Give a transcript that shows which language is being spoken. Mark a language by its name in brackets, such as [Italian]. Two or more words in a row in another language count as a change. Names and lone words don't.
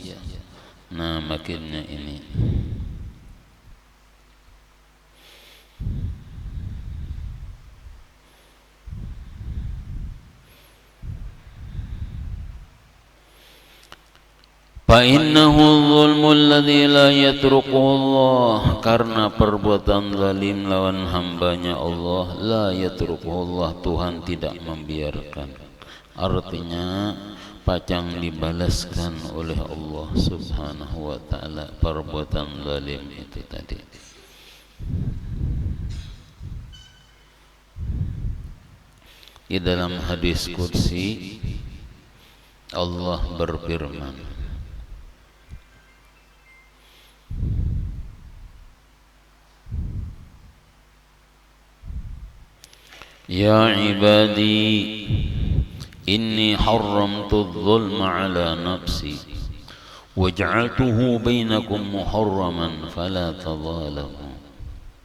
[Banjar] Nah, makinnya ini [Arabic] فإنه ظلم الذي لا يتركه الله, [Banjar] karena perbuatan zalim lawan hambanya Allah, [Arabic] لا يتركه الله, [Indonesian] Tuhan tidak membiarkan. [Banjar] Artinya pacang dibalaskan oleh [Arabic] الله سبحانه وتعالى [Banjar] perbuatan zalim itu tadi. Di dalam hadis qudsi Allah berfirman, [Arabic] يا عبادي إني حرمت الظلم على نفسي وجعلته بينكم محرما فلا تظالموا.